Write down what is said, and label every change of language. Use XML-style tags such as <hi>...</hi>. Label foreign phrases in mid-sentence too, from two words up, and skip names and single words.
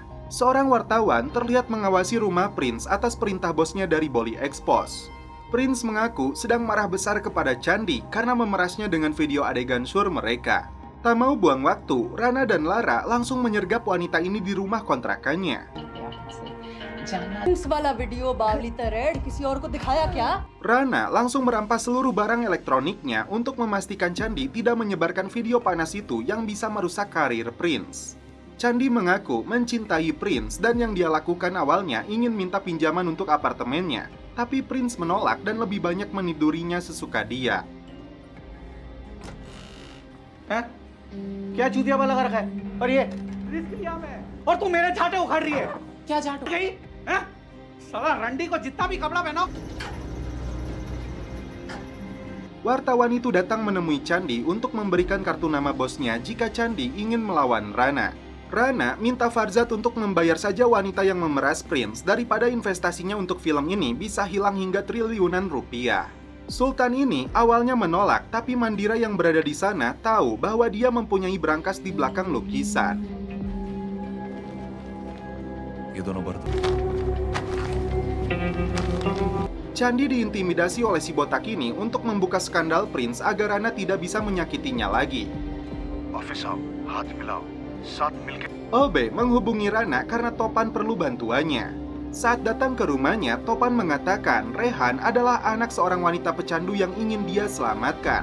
<id>Seorang wartawan terlihat mengawasi rumah Prince atas perintah bosnya dari Bolly Expose. Prince mengaku sedang marah besar kepada Chandi karena memerasnya dengan video adegan sur mereka. Tak mau buang waktu, Rana dan Lara langsung menyergap wanita ini di rumah kontrakannya.</id> <hi>वाला वीडियो बावली रेड किसी और को दिखाया क्या?</hi> <id>Rana langsung merampas seluruh barang elektroniknya untuk memastikan Chandi tidak menyebarkan video panas itu yang bisa merusak karir Prince. Chandi mengaku mencintai Prince dan yang dia lakukan awalnya ingin minta pinjaman untuk apartemennya, tapi Prince menolak dan lebih banyak menidurinya sesuka dia.</id> <hi>क्या चूतिया वाला लगा रखा है? और ये रिस्क लिया मैं और तू मेरे झाटे उखाड़ रही है। क्या झाटो? गई हैं? साला रंडी को जितना भी कपड़ा पहनाओ।</hi> <id>Wartawan itu datang menemui Chandi untuk memberikan kartu nama bosnya jika Chandi ingin melawan Rana. Rana minta Farzad untuk membayar saja wanita yang memeras Prince daripada investasinya untuk film ini bisa hilang hingga triliunan rupiah. Sultan ini awalnya menolak, tapi Mandira yang berada di sana tahu bahwa dia mempunyai brankas di belakang lukisan.</id> <hi>ये दोनों बर्तन</hi> <id>Chandi diintimidasi oleh si botak ini untuk membuka skandal Prince agar Rana tidak bisa menyakitinya lagi. OB menghubungi Rana karena Topan perlu bantuannya. Saat datang ke rumahnya, Topan mengatakan Rehan adalah anak seorang wanita pecandu yang ingin dia selamatkan.</id>